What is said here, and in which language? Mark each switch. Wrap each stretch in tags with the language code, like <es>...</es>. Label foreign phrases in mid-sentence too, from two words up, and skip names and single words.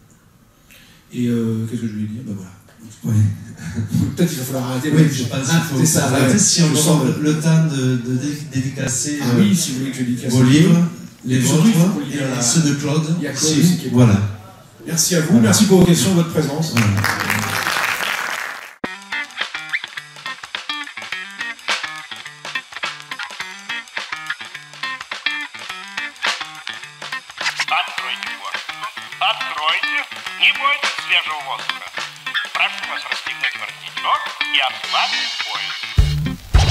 <fr>Et qu'est-ce que je voulais dire? Ben voilà. Oui. Peut-être qu'il va falloir arrêter. Oui, je pense qu'il faut arrêter si on sent le temps de dédicacer oui, si vous voulez que je dédicace vos livres, les vôtres et ceux de Claude. Il y a Claude aussi qui est... Voilà. Merci à vous, merci pour vos questions, votre présence. Voilà.</fr> <ru>Откройте, не бойтесь свежего воздуха. Прошу вас расстегнуть воротничок и ослабить пояс.</ru>